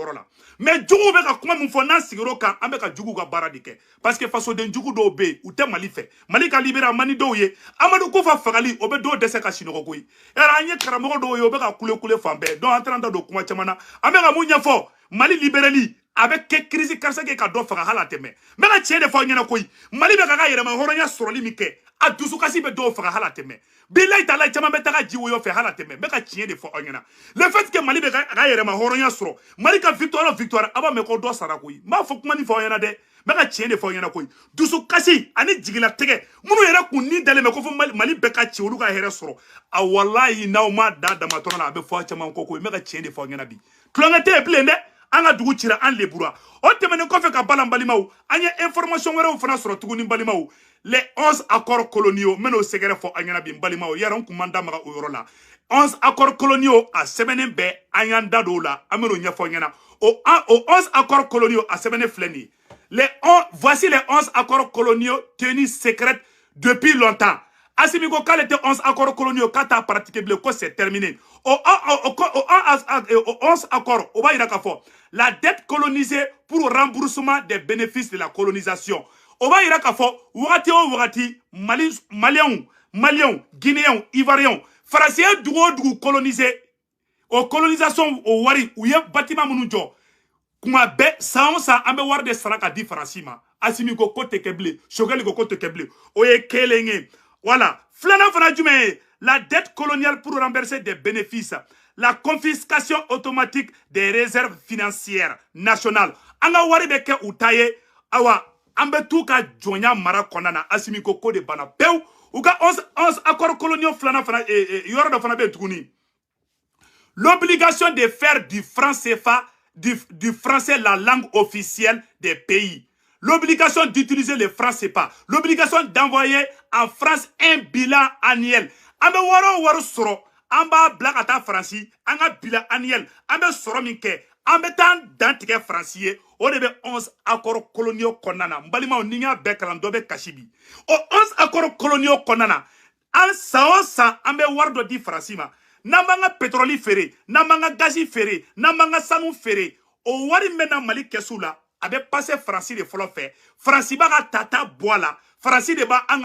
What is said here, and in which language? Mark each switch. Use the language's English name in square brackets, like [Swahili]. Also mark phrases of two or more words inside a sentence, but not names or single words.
[Bambara] yɔrɔ la mais juguw bɛ ka kuma min fɔ n'an sigir'o kan an bɛ ka juguw ka baara de kɛ parce que fasoden jugu dɔw bɛ yen u tɛ Mali fɛ Mali ka libérer a man di dɔw ye Amadu Kufa fagali o bɛ dɔw dɛsɛ ka sinɔgɔ koyi yala an ye karamɔgɔ dɔw ye o bɛ ka kule fan bɛɛ donc an tɛna da don kuma caman na an bɛ ka mun ɲɛfɔ Mali libéreli a bɛ kɛ crise karisa kɛ ka dɔ faga hali a tɛ mɛn n bɛ ka tiɲɛ de fɔ aw ɲɛna koyi Mali bɛ ka yɛrɛma hɔrɔnya sɔrɔli min kɛ a dusukasi bɛ dɔw faga hali a tɛ mɛn bilayi taala caman bɛ taga ji woyo fɛ hali a tɛ mɛn n bɛ ka tiɲɛ de fɔ aw ɲɛna [French] le fait que [Bambara] Mali bɛ ka yɛrɛma hɔrɔnya sɔrɔ Mali ka victoire a b'a mɛn ko dɔ sara koyi n b'a fɔ kuma nin fɔ aw ɲɛna dɛ n bɛ ka tiɲɛ de fɔ aw ɲɛna koyi dusukasi ani jigilatigɛ minnu yɛrɛ kun ni dalen bɛ ko fɔ Mali bɛɛ ka ci olu ka hɛrɛ sɔrɔ a walayi n'aw ma da damatɔrɔ la a bɛ fɔ aw caman kɔ koyi n bɛ ka tiɲɛ de fɔ aw ɲɛna bi tulonkɛ tɛ yen bilen dɛ an ka dugu cira an lebura o tɛmɛnen kɔfɛ ka balan balimaw an ye information wɛrɛw fana sɔrɔ tuguni balimaw [French] les 11 accords coloniaux [Bambara] n bɛn'o sɛgɛrɛ fɔ an ɲɛna bi balimaw yɛrɛ n kun man da maga o yɔrɔ la [French] 11 accords coloniaux [Bambara] a sɛbɛnnen bɛɛ an y'an da don o la an bɛn'o ɲɛfɔ ɲɛna o [French] 11 accords coloniaux [Bambara] a sɛbɛnnen filɛ nin ye [French] voici les 11 accords coloniaux tenus secrets depuis longtemps [Bambara] Assimi ko k'ale tɛ [French] 11 accords coloniaux [Bambara] k'a t'a pratiqué bilen ko [French] c'est terminé [Bambara] o 11 accords o b'a yira k'a fɔ [French] la dette colonisée pour remboursement des bénéfices de la colonisation [Bambara] o b'a yira k'a fɔ wagati o wagati Maliens, Guinéens, Ivoiriens Faransiya dugu o dugu colonisé o colonisation o wari u ye bâtiment minnu jɔ kuma bɛɛ san o san an bɛ wari de sara ka di Faransi ma Assimi ko tɛ kɛ bilen Choguel ko tɛ kɛ bilen o ye kelen ye voilà filanan fana jumɛn ye [French] la dette coloniale pour rembourser des bénéfices la confiscation automatique des réserves financières nationales [Bambara] an ka wari bɛ kɛ u ta ye awa an bɛ t'u ka jɔnya mara kɔnɔna na Assimi ko de banna pewu u ka [French] 11 accords coloniaux [Bambara] filanan fana yɔrɔ dɔ fana bɛ yen tuguni [French] l'obligation de faire du franc CFA du français la langue officielle des pays. L'obligation d'utiliser le franc CFA. L'obligation d'envoyer en France un bilan annuel. [Bambara] An bɛ waro sɔrɔ an b'a bila ka taa Faransi an ka [French] bilan annuel [Bambara] an bɛ sɔrɔ min kɛ an bɛ taa dan tigɛ Faransi ye o de bɛ [French] 11 accords coloniaux [Bambara] kɔnɔna na n balimaw ni y'a bɛɛ kalan dɔ bɛ kasi bi o [French] 11 accords coloniaux [Bambara] kɔnɔna na an san o san an bɛ wari dɔ di Faransi ma n'an b'an ka pétrole feere n'an b'an ka gazi feere n'an b'an ka sanu feere o wari min bɛ na Mali kɛsu la a bɛ passer Faransi de fɔlɔ fɛ Faransi b'a ka tata bɔ a la Faransi de b'a an ka